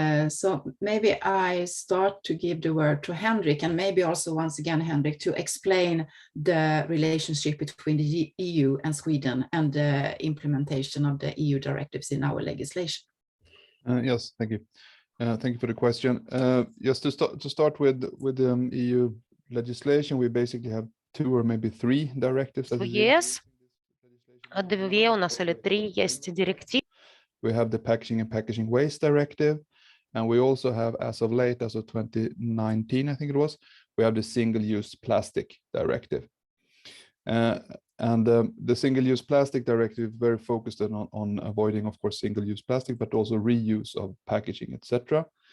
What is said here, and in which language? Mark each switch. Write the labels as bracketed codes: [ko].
[en] So maybe I start to give the word to Henrik, and maybe also once again, Henrik, to explain the relationship between the EU and Sweden and the implementation of the EU directives in our legislation. Yes, thank you. Thank you for the question. Just to start with EU legislation, we basically have 2 or maybe 3 directives. Yes. [ru] 2 у нас или 3 есть директивы. [en] We have the Packaging and Packaging Waste Directive, and we also have, as of late, as of 2019, I think it was, we have the Single-Use Plastic Directive. The Single-Use Plastic Directive is very focused on avoiding, of course, single-use plastic, but also reuse of packaging, etc.